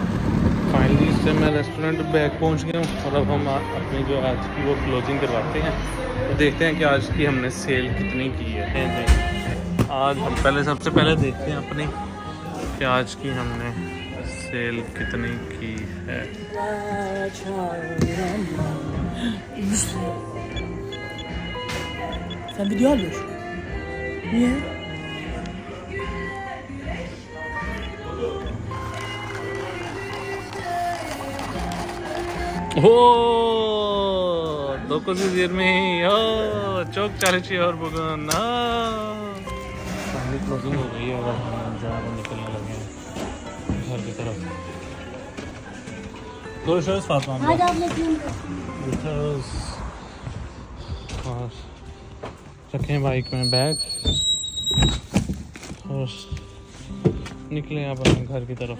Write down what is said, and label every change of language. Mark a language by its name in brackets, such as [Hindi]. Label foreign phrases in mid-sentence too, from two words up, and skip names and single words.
[Hindi] फाइनली इससे मैं रेस्टोरेंट बैक पहुंच गया हूँ और अब हम अपनी जो आज की वो क्लोजिंग करवाते हैं। तो देखते हैं कि आज की हमने सेल कितनी की है। आज हम सबसे पहले देखते हैं अपनी कि आज की हमने सेल कितनी की है। [Turkish] Sen video alıyorsun. Niye? Oh, 9:20 çok çalışıyor bugün. [Hindi] फाइनली क्लोजिंग हो गई है और हम जो है वो निकलने लगे हैं घर की तरफ। [Turkish] Görüşürüz Fatma abla. Görüşürüz. [Hindi] रखें बाइक में बैग और निकले अब अपने घर की तरफ।